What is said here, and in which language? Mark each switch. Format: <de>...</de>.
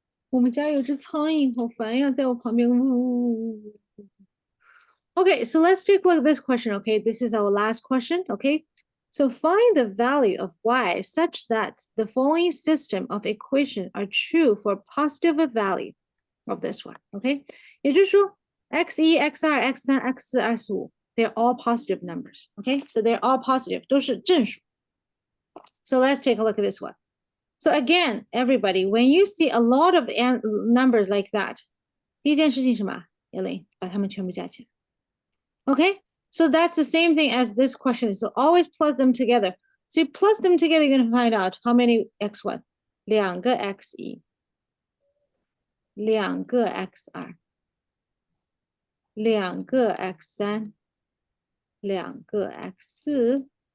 <zh>我们家有只苍蝇，好烦呀，在我旁边呜呜呜呜。</zh> <en>Okay, so let's take a look at this question. Okay, this is our last question. Okay, so find the value of y such that the following system of equation are true for positive value. of this one. Okay?</en> <zh>也就是说</zh> <en>x1, x2, x3, x4, x5, they're all positive numbers. Okay? So they're all positive.</en> <zh>都是正数.</zh> <en>So let's take a look at this one. So again, everybody, when you see a lot of numbers like that,</en> <zh>第一件事情是什么？ Elaine, 把它们全部加起来.</zh> <en>Okay? So that's the same thing as this question. So always plus them together. So you plus them together, you're going to find out how many x1.</en> <zh>2个 x1. 2个 x2. 2个 x3. 2个 x4.</zh>